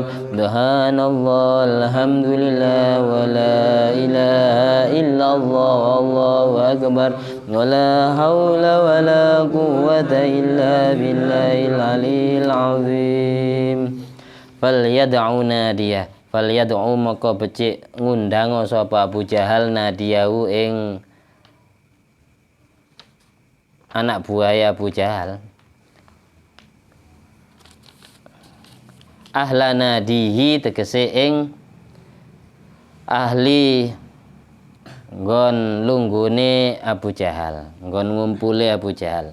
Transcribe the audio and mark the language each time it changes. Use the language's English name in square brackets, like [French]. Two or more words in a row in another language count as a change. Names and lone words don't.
[Arabic] سبحان الله الحمد لله ولا إله إلا الله الله أكبر. ولا حول ولا قوة إلا بالله العلي العظيم. فليدع ناديه. [Javanese] Falyad'u maka becik ngundang sapa Abu Jahal nadiyahu ing anak buaya Abu Jahal. [Arabic] أهل ناديه [Javanese] tegese ing ahli nggon lunggune Abu Jahal, nggon ngumpule Abu Jahal.